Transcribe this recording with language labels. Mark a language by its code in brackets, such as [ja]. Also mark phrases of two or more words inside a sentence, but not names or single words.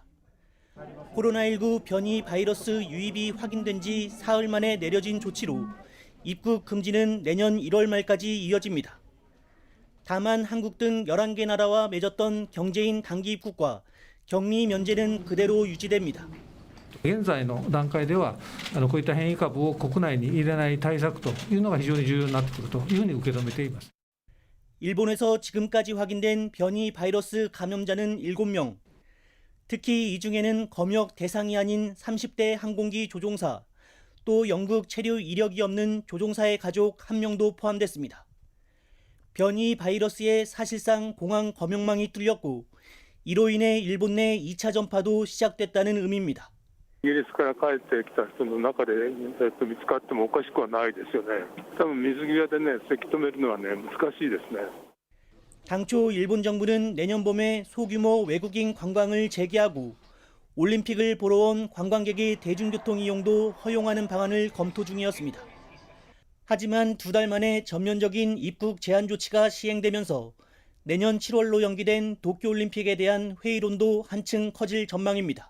[ko] 코로나19 변이 바이러스 유입이 확인된 지 사흘 만에 내려진 조치로 입국 금지는 내년 1월 말까지 이어집니다. 다만 한국 등 11개 나라와 맺었던 경제인 단기 입국과 격리 면제는 그대로 유지됩니다. [ja] 現在の段階ではこういった変異株を国内に入れない対策というのが非常に重要になってくるというふうに受け止めています。 [ko] 일본에서 지금까지 확인된 변이 바이러스 감염자는 7명. 특히 이 중에는 검역 대상이 아닌 30대 항공기 조종사, 또 영국 체류 이력이 없는 조종사의 가족 1명도 포함됐습니다. 변이 바이러스에 사실상 공항 검역망이 뚫렸고 이로 인해 일본 내 2차 전파도 시작됐다는 의미입니다. [ja] イギリスから帰ってきた人の中で、見つかってもおかしくはないですよね。多分水際でね、せき止めるのはね、難しいですね。 [ko] 당초 일본 정부는 내년 봄에 소규모 외국인 관광을 재개하고 올림픽을 보러 온 관광객의 대중교통 이용도 허용하는 방안을 검토 중이었습니다. 하지만 2달 만에 전면적인 입국 제한 조치가 시행되면서 내년 7월로 연기된 도쿄올림픽에 대한 회의론도 한층 커질 전망입니다.